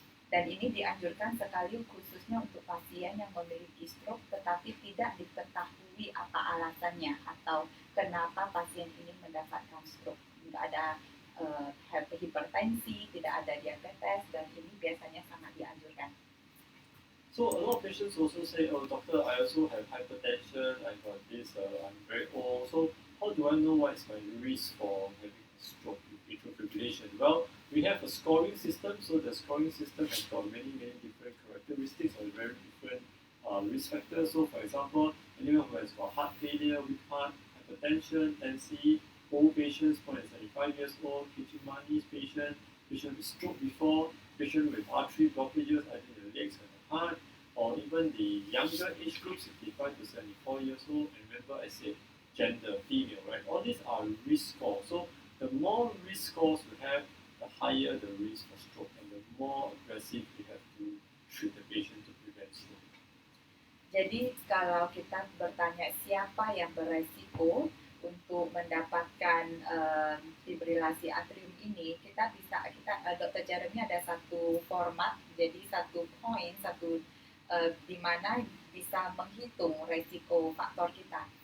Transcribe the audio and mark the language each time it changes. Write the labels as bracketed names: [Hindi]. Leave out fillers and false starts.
[Indonesian] Dan ini dianjurkan sekali khususnya untuk pasien yang memiliki stroke tetapi tidak diketahui apa alasannya atau kenapa pasien ini mendapatkan stroke. Tidak ada hipertensi, tidak ada diabetes, dan ini biasanya sangat dianjurkan. [English] So a lot of patients also say, oh doctor, I also have hypertension, I got this, I'm very old, so how do I know what is my risk for having a stroke with atrial fibrillation? Well, we have a scoring system, so the scoring system has got many different characteristics or very different risk factors. So for example, anyone who has got heart failure, weak heart, hypertension, NC, old patients, more than 75 years old, kitchen money's patient with stroke before, patient with artery blockages, either in the legs and the heart, or even the younger age group, 65 to 74 years old. And remember I said gender, female, right? All these are risk scores. So the more risk scores we have, the higher the risk for stroke, and the more aggressive we have to treat the patient to prevent stroke. [Indonesian] Jadi kalau kita bertanya siapa yang beresiko untuk mendapatkan fibrilasi atrium ini, Dr. Jeremy ada satu format, jadi satu poin, di mana bisa menghitung resiko faktor kita.